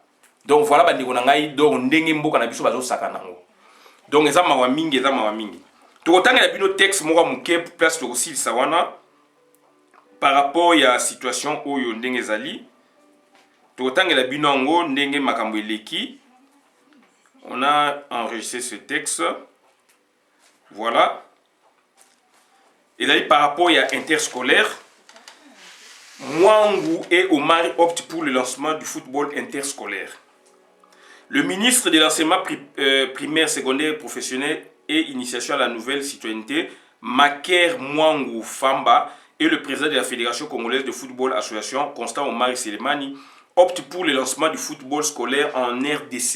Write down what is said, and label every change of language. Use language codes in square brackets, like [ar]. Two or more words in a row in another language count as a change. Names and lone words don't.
[fr] Donc voilà [ln] bandeko na ngai, donc ndenge mboka na biso bazo saka nango. Donc eza mawa mingi, eza mawa mingi. Tokotanga na bino texte moko muke [fr] place aussi [ln] sawana [fr] par rapport à situation [ln] oyo ndenge ezali. Tokotanga la bino ngo ndenge makambo eleki. [fr] On a enregistré ce texte. Voilà. Et par rapport à interscolaire, Mwangu et Omar optent pour le lancement du football interscolaire. Le ministre de l'enseignement primaire, secondaire, professionnel et initiation à la nouvelle citoyenneté, Maker Mwangu Famba, et le président de la Fédération congolaise de football association, Constant Omar Selemani, optent pour le lancement du football scolaire en RDC.